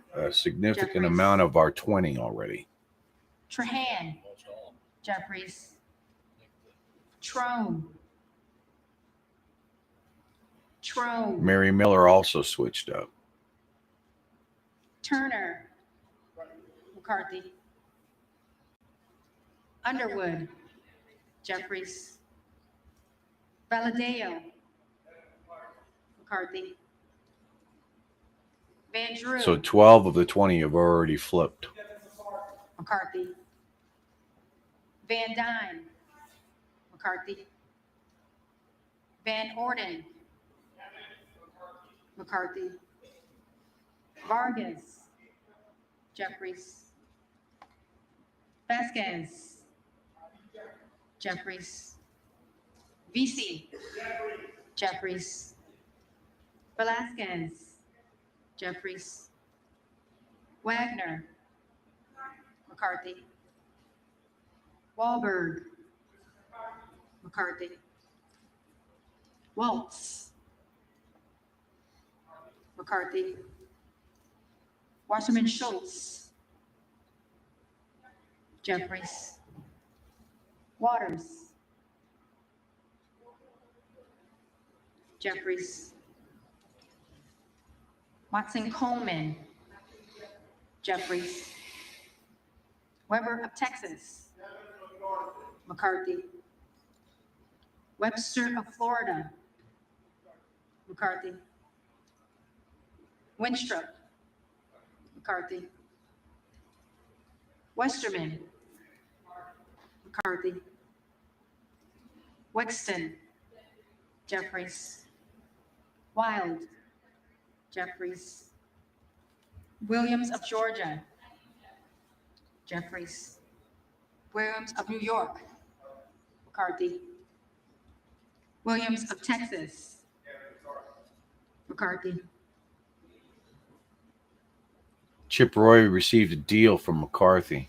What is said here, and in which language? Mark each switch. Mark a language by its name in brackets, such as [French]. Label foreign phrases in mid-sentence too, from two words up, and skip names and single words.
[English] a significant Jeffries. amount of our 20 already. Trahan. Most all. Jeffries. Trone. Trone. Mary Miller also switched up. Turner. McCarthy. Underwood. Jeffries. Valadeo. McCarthy. Van Drew. So 12 of the 20 have already flipped. McCarthy. Van Dyne. McCarthy. Van Orden. McCarthy. Vargas. Jeffries. Vasquez. Jeffries. VC. Jeffries. Velasquez. Jeffries. Wagner. McCarthy. Wahlberg. McCarthy. Waltz. McCarthy. Wasserman Schultz. Jeffries. Waters. Jeffries. Watson Coleman. Jeffries. Weber of Texas. McCarthy. Webster of Florida. McCarthy. Winstrup. McCarthy. Westerman. McCarthy. Wexton. Jeffries. Wild. Jeffries. Williams of Georgia. Jeffries. Williams of New York. McCarthy. Williams of Texas. McCarthy. Chip Roy received a deal from McCarthy.